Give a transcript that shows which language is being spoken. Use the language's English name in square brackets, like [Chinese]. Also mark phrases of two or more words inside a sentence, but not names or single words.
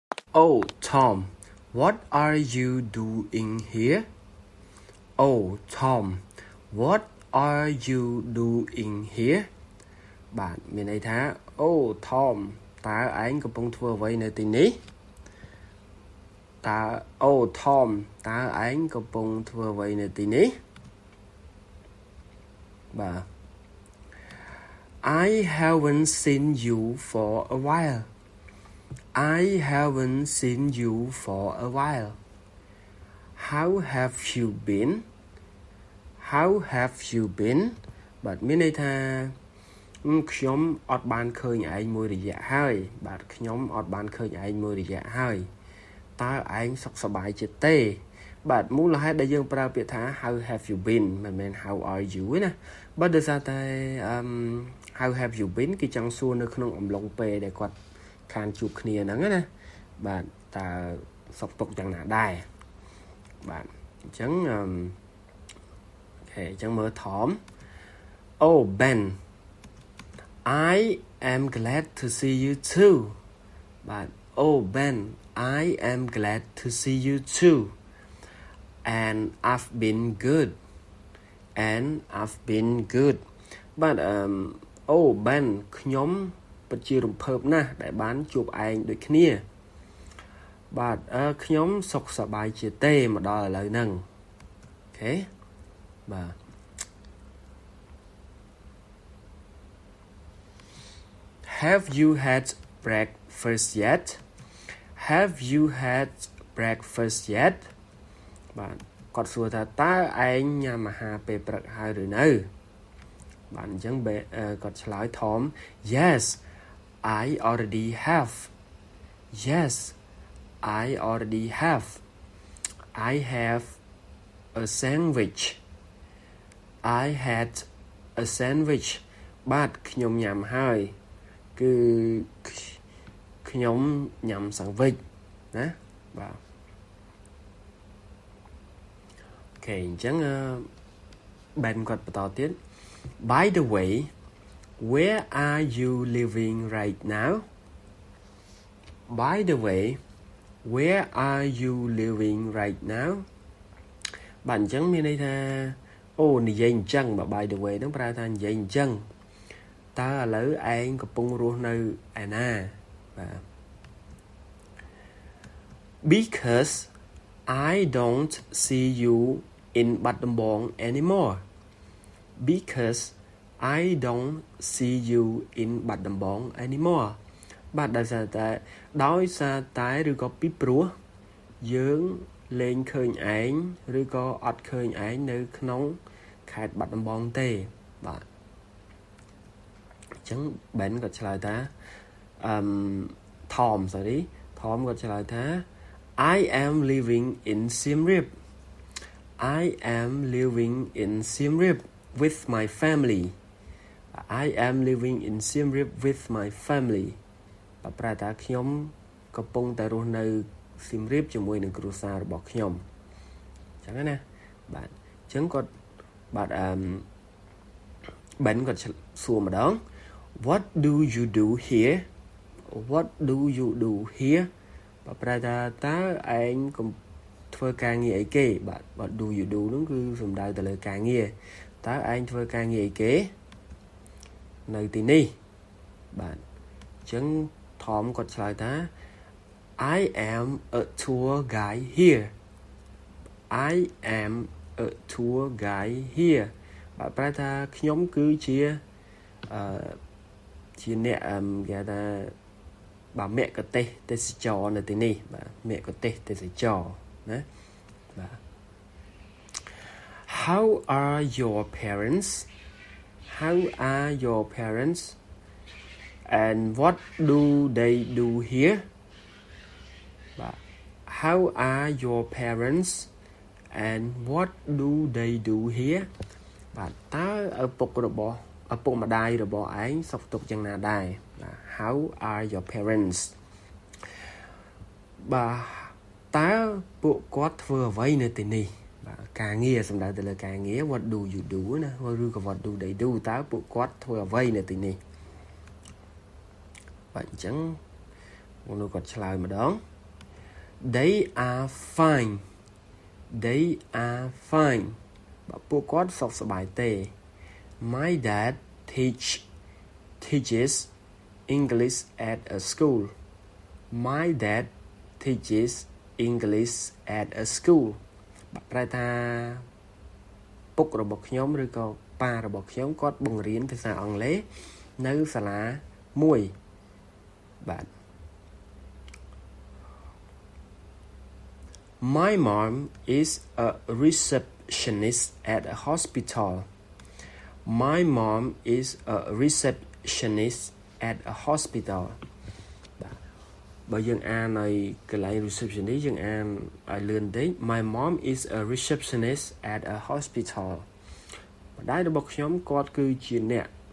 [English] Oh Tom, what are you doing here? Oh Tom, what are you doing here? [Khmer] Bạnមានន័យថា [English] Oh Tom [Khmer] តើឯងកំពុងធ្វើអ្វីនៅទីនេះតើ [English] Oh Tom [Khmer] តើឯងកំពុងធ្វើអ្វីនៅទីនេះបាទ [English] I haven't seen you for a while. I haven't seen you for a while. How have you been? How have you been? [Khmer] បាទមានន័យថាខ្ញុំអត់បានឃើញឯងមួយរយៈហើយបាទខ្ញុំអត់បានឃើញឯងមួយរយៈហើយតើឯងសុខសប្បាយជាទេបាទមូលហេតុដែលយើងប្រើ ពាក្យថា [English] how have you been [Khmer] មិនមែន [English] how are you [Khmer] ទេណាបើដោយសារតែ how [English] have you been [Khmer] គេចង់សួរនៅក្នុងអំឡុងពេលដែលគាត់ខានជួបគ្នាហ្នឹងណាបាទតើសុខទុក្ខយ៉ាងណាដែរបាទអញ្ចឹងអូខេអញ្ចឹងមើលថម [English] Oh Ben I am glad to see you too [Khmer] បាទ [English] Oh Ben I am glad to see you too and I've been good [Khmer] បាទ [English] Oh Ben [Khmer] ខ្ញុំពិតជារំភើបណាស់ដែលបានជួបឯងដូចគ្នាបាទខ្ញុំសុខសប្បាយជាទេមកដល់ឥឡូវហ្នឹងអូខេបាទ [English] Have you had breakfast yet? Have you had breakfast yet? [Khmer] បាទគាត់សួរថាតើឯងញ៉ាំអាហារពេលព្រឹកហើយឬនៅបាទអញ្ចឹងគាត់ឆ្លើយថម [English] Yes I already have. Yes I already have. I have a sandwich. I had a sandwich [Khmer] បាទខ្ញុំញ៉ាំហើយគឺខ្ញុំញ៉ាំសាំងវិចណាបាទអូខេអញ្ចឹងបែនគាត់បន្តទៀត [English] By the way where are you living right now By the way where are you living right now [Khmer] បាទអញ្ចឹងមានន័យថាអូនិយាយអញ្ចឹងបាទ [English] by the way [Khmer] ហ្នឹងប្រើថានិយាយអញ្ចឹងតើឥឡូវឯងកំពុងរស់នៅឯណាបាទ [English] Because I don't see you in Battambang anymore Because I don't see you in Battambang anymore [Khmer] បាទដោយសារតែឬក៏ពីព្រោះយើងលែងឃើញឯងឬក៏អត់ឃើញឯងនៅក្នុងខេត្តបាត់ដំបងទេបាទអញ្ចឹងបែនក៏ឆ្លើយថា [English] Tom [Khmer] ក៏ឆ្លើយថា [English] I am living in Siem Reap I am living in Siem Reap with my family I am living in Siem Reap with my family [Khmer] បាទប្រែថាខ្ញុំកំពុងតែរស់នៅសៀមរាបជាមួយនឹងគ្រួសាររបស់ខ្ញុំអញ្ចឹងណាបាទអញ្ចឹងគាត់បាទ បែនគាត់សួរម្ដង [English] What do you do here What do you do here [Khmer] បាទប្រែ ថាតើឯងធ្វើការងារអីគេបាទ [English] What do you do [Khmer] ហ្នឹងគឺសំដៅទៅលើការងារតើឯងធ្វើការងារអីគេនៅទីនេះបាទអញ្ចឹងថមគាត់ឆ្លើយថា [English] I am a tour guide here I am a tour guide here [Khmer] បាទប្រែថាខ្ញុំគឺជា ជាអ្នកគេថាបាទមគ្គុទ្ទេសក៍ទេសចរនៅទីនេះបាទមគ្គុទ្ទេសក៍ទេសចរណាបាទ [English] How are your parents How are your parents and what do they do here How are your parents and what do they do here [Khmer] បាទតើឪពុកម្ដាយរបស់ឯងសុខទុក្ខយ៉ាងណាដែរបាទ [English] How are your parents [Khmer] បាទតើពួកគាត់ធ្វើអ្វីនៅទីនេះបាទការងារសំដៅទៅលើការងារ [English] What do you do [Khmer] ណាឬក៏ [English] What do they do [Khmer] តើពួកគាត់ធ្វើអ្វីនៅទីនេះបាទអញ្ចឹងមនុស្សគាត់ឆ្លើយម្ដង [English] They are fine They are fine [Khmer] បាទពួកគាត់សុខសប្បាយទេ [English] My dad teaches English at a school My dad teaches English at a school [Khmer] បាទប្រែថាពុករបស់ខ្ញុំឬក៏ប៉ារបស់ខ្ញុំគាត់បង្រៀនភាសាអង់គ្លេសនៅសាលាមួយបាទ [English] My mom is a receptionist at a hospital My mom is a receptionist at a hospital [Khmer] បើយើងអានឲ្យកន្លែង [English] receptionist [Khmer] យើងអានឲ្យលឿនតិច [English] My mom is a receptionist at a hospital [Khmer] ម្ដាយរបស់ខ្ញុំគាត់គឺជាអ្នក